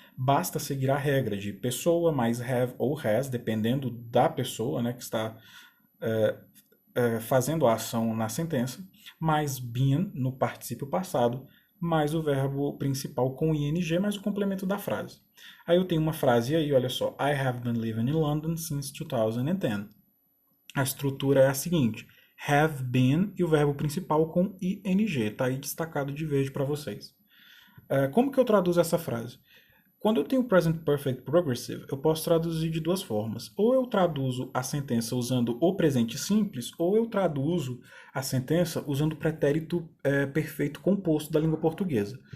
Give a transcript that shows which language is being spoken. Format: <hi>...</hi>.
<pt>Basta seguir a regra de pessoa mais have ou has, dependendo da pessoa, né, que está fazendo a ação na sentença, mais been no particípio passado, mais o verbo principal com ing, mais o complemento da frase. Aí eu tenho uma frase aí, olha só.</pt> <en>I have been living in London since 2010.</en> <pt>A estrutura é a seguinte. Have been e o verbo principal com ing. Está aí destacado de verde para vocês. Como que eu traduzo essa frase? Quando eu tenho Present Perfect Progressive, eu posso traduzir de duas formas. Ou eu traduzo a sentença usando o presente simples, ou eu traduzo a sentença usando o pretérito perfeito composto da língua portuguesa.</pt>